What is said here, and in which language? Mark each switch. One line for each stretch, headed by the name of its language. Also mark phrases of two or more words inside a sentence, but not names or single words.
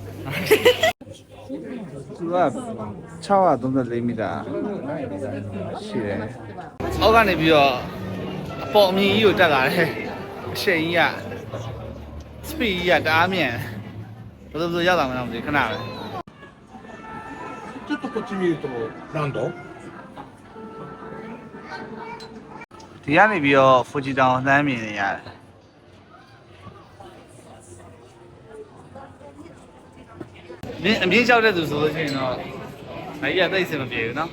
Burmese: သူက634မီတာရှိတယ်အောက်ကနေပြီးတော့အပေါ်အမြင့်ကြီးကိုတက်လာတယ်အရှိန်ကြီးက speed ကြီးကတအားမြန်ဘယ်လိုရောက်လာမလဲမသိခဏပဲ
Japanese: ちょっとこっち見ると何度？
Burmese: ဒီကနေပြီးတော့ဖူဂျီတောင်လှမ်းမြင်နေရတယ်အမြင့်လျှောက်တဲ့သူဆိုလို့ရှိရင်တော့အဲ့ဒီကသိပ်အဆင်မပြေဘူးเนาะ